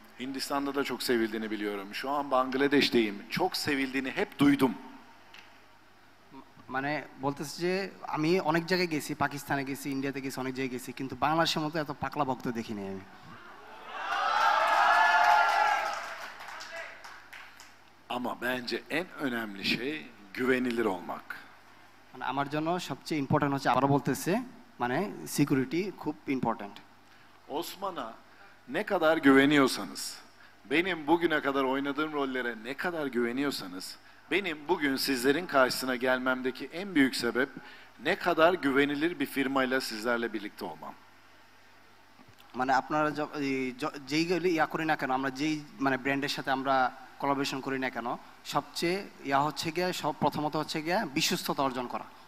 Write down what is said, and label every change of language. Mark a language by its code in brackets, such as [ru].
[tr] Hindistan'da da çok sevildiğini biliyorum. Şu an Bangladeş'teyim. Çok sevildiğini hep duydum. [bn] মানে বলতেছে যে আমি অনেক জায়গায় গেছি, পাকিস্তানে গেছি, ইন্ডিয়াতে গেছি, অনেক জায়গায় গেছি, কিন্তু বাংলাদেশের মতো এত পাকলা ভক্ত দেখিনি আমি। [tr] Ama bence en önemli şey güvenilir olmak. [bn] মানে আমার জন্য সবচেয়ে ইম্পর্টেন্ট হচ্ছে, আবারও বলতেছে, মানে সিকিউরিটি খুব important. [tr] Osman'a ne kadar güveniyorsanız, benim bugüne kadar oynadığım rollere ne kadar güveniyorsanız, benim bugün sizlerin karşısına gelmemdeki en büyük sebep ne kadar güvenilir bir firmayla sizlerle birlikte olmam. [bn] মানে আপনারা যেইগুলি ইয়া করি না কেন, আমরা যেই মানে ব্র্যান্ডের সাথে আমরা কোলাবোরেশন করি না কেন, সবচেয়ে ইয়া হচ্ছে গিয়ে প্রথমত হচ্ছে গিয়ে বিশ্বস্ততা অর্জন করা।